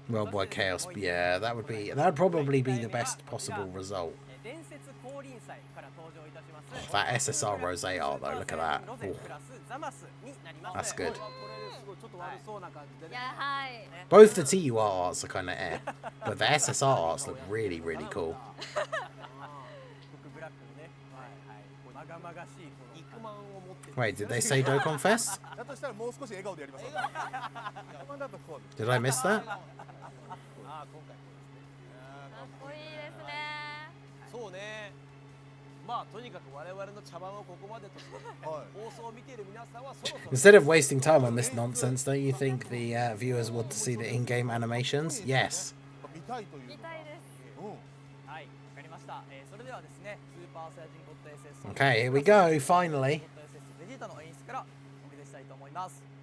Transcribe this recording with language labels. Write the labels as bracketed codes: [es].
[en] Worldwide chaos, yeah, that would probably be the best possible result. [ja] 伝説降臨祭から登場いたします。 [en] That SSR Rose art though, look at that. [ja] ロゼ [en] Ooh, [ja] プラスザマスになります [en] that's good. [ja] これですごいちょっと悪そうな感じでね。いやはい [en] Both the TUR arts are kind of eh, but the SSR arts look really, really cool. [ja] 僕ブラックのね、はいはい、まがまがしいこの肉まんを持ってる。 [en] Wait, did they say Dokkan Fest? [ja] だとしたらもう少し笑顔でやりましょう。頭だとこう。 [en] Did I miss that? [ja] あ、今回こうですね。かっこいいですねそうね。まあとにかく我々の茶番をここまでとしてはい。放送を見ている皆さんはそろそろ [en] Instead of wasting time on this nonsense, don't you think the viewers want to see the in-game animations? Yes. [ja] 見たいという。見たいですうん。はい、わかりました。それではですね、スーパーサイヤ人ゴッド SS [en] Okay, here we go, finally. [ja] ゴッド SS ベジータの演出からお見せしたいと思います。